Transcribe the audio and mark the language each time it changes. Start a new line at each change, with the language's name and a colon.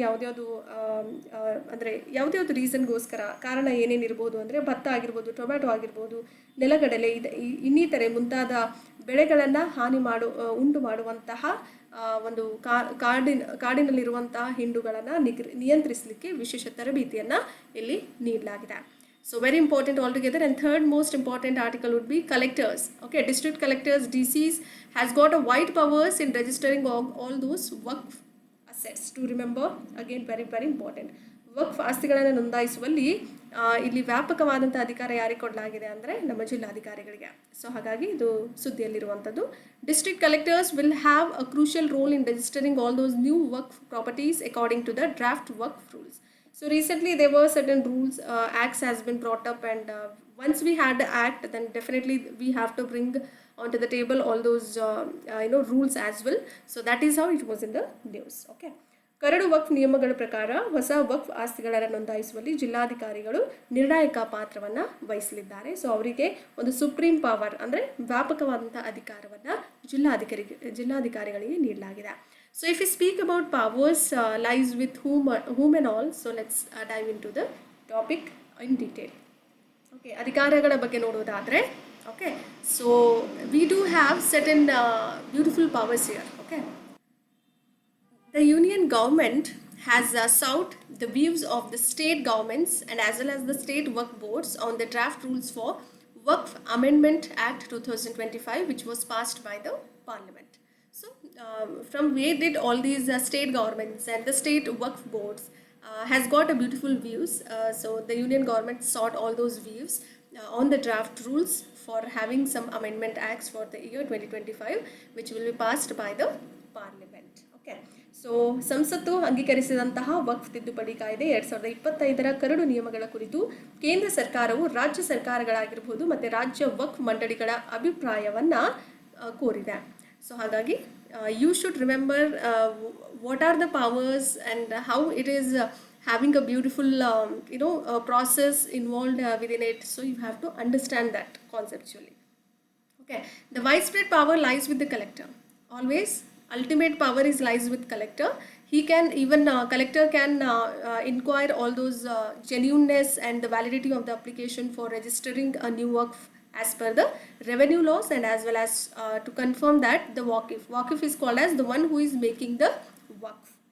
Kannada: ಯಾವುದ್ಯಾವುದು ಅಂದರೆ ಯಾವುದ್ಯಾವುದು ರೀಸನ್ಗೋಸ್ಕರ, ಕಾರಣ ಏನೇನಿರ್ಬೋದು ಅಂದರೆ ಭತ್ತ ಆಗಿರ್ಬೋದು, ಟೊಮ್ಯಾಟೊ ಆಗಿರ್ಬೋದು, ನೆಲಗಡಲೆ, ಇನ್ನಿತರೆ ಮುಂತಾದ ಬೆಳೆಗಳನ್ನು ಉಂಟು ಮಾಡುವಂತಹ ಒಂದು ಕಾಡಿನಲ್ಲಿರುವಂತಹ ಹಿಂಡುಗಳನ್ನು ನಿಯಂತ್ರಿಸಲಿಕ್ಕೆ ವಿಶೇಷ ತರಬೇತಿಯನ್ನು ಇಲ್ಲಿ ನೀಡಲಾಗಿದೆ.
English: So very important altogether. And third most important article would be collectors. Okay, district collectors, DCs has got a wide powers in registering all those waqf assets. To remember, again very important.
Kannada: ವಕ್ಫ್ ಆಸ್ತಿಗಳನ್ನು ನೋಂದಾಯಿಸುವಲ್ಲಿ ಇಲ್ಲಿ ವ್ಯಾಪಕವಾದಂಥ ಅಧಿಕಾರ ಯಾರಿಗೆ ಕೊಡಲಾಗಿದೆ ಅಂದರೆ ನಮ್ಮ ಜಿಲ್ಲಾಧಿಕಾರಿಗಳಿಗೆ.
English: So ಹಾಗಾಗಿ ಇದು ಸುದ್ದಿಯಲ್ಲಿರುವಂಥದ್ದು. District collectors will have a crucial role in registering all those new waqf properties according to the draft waqf rules. So recently there were certain rules, acts has been brought up, and once we had the act, then definitely we have to bring onto the table all those rules as well. So that is how it was in the news. Okay.
Kannada: Curd ವಕ್ಫ್ ನಿಯಮಗಳ ಪ್ರಕಾರ ಹೊಸ ವಕ್ಫ್ ಆಸ್ತಿಗಳನ್ನು ನೋಂದಾಯಿಸುವಲ್ಲಿ ಜಿಲ್ಲಾಧಿಕಾರಿಗಳು ನಿರ್ಣಾಯಕ ಪಾತ್ರವನ್ನು ವಹಿಸಲಿದ್ದಾರೆ. So ಅವರಿಗೆ ಒಂದು ಸುಪ್ರೀಂ ಪವರ್ ಅಂದರೆ ವ್ಯಾಪಕವಾದಂಥ ಅಧಿಕಾರವನ್ನು ಜಿಲ್ಲಾಧಿಕಾರಿಗಳಿಗೆ ನೀಡಲಾಗಿದೆ.
English: So if we speak about powers lies with whom and all, so let's dive into the topic in detail. Okay, ಅಧಿಕಾರಗಳ ಬಗ್ಗೆ ನೋಡೋದಾದರೆ, okay, so we do have certain beautiful powers here. Okay, the union government has sought the views of the state governments and as well as the state waqf boards on the draft rules for Waqf Amendment Act 2025, which was passed by the Parliament. So from where did all these state governments and the state waqf boards has got a beautiful views. So the union government sought all those views on the draft rules for having some amendment acts for the year 2025, which will be passed by the Parliament. Okay.
Kannada: So ಸಂಸತ್ತು ಅಂಗೀಕರಿಸಿದಂತಹ ವಕ್ಫ್ ತಿದ್ದುಪಡಿ ಕಾಯ್ದೆ 2025 curd ನಿಯಮಗಳ ಕುರಿತು ಕೇಂದ್ರ ಸರ್ಕಾರವು ರಾಜ್ಯ ಸರ್ಕಾರಗಳಾಗಿರ್ಬೋದು ಮತ್ತು ರಾಜ್ಯ ವಕ್ಫ್ ಮಂಡಳಿಗಳ ಅಭಿಪ್ರಾಯವನ್ನು ಕೋರಿದೆ.
English: So ಹಾಗಾಗಿ you should remember what are the powers and how it is having a beautiful process involved within it. So you have to understand that conceptually. Okay, the widespread power lies with the collector. Always ultimate power lies with collector. He can even collector can inquire all those genuineness and the validity of the application for registering a new waqf as per the revenue laws, and as well as to confirm that the waqif is called as the one who is making the waqf.